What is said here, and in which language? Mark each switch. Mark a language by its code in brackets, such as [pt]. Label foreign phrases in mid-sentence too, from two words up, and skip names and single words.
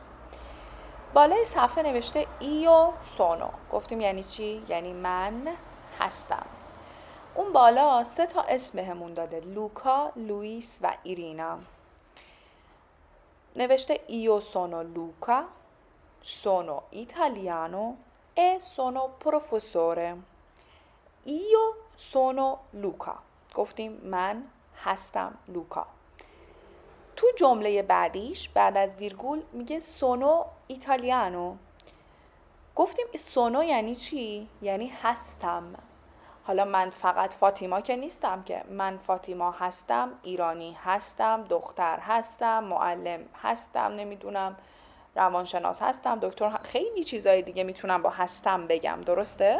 [fa] بالای صفحه نوشته [it] Io sono, [fa] گفتیم یعنی چی؟ یعنی من هستم. اون بالا 3 تا اسم بهمون داده، لوکا، لوئیس و ایرینا. [it] نوشته Io sono Luca, sono italiano e sono professore. Io sono Luca. [fa] گفتیم من هستم لوکا. تو جمله بعدیش بعد از ویرگول میگه [it] sono italiano. [fa] گفتیم سونو یعنی چی؟ یعنی هستم. حالا من فقط فاطیما که نیستم که، من فاطیما هستم، ایرانی هستم، دختر هستم، معلم هستم، نمیدونم روانشناس هستم، دکتر، خیلی چیزای دیگه میتونم با هستم بگم، درسته؟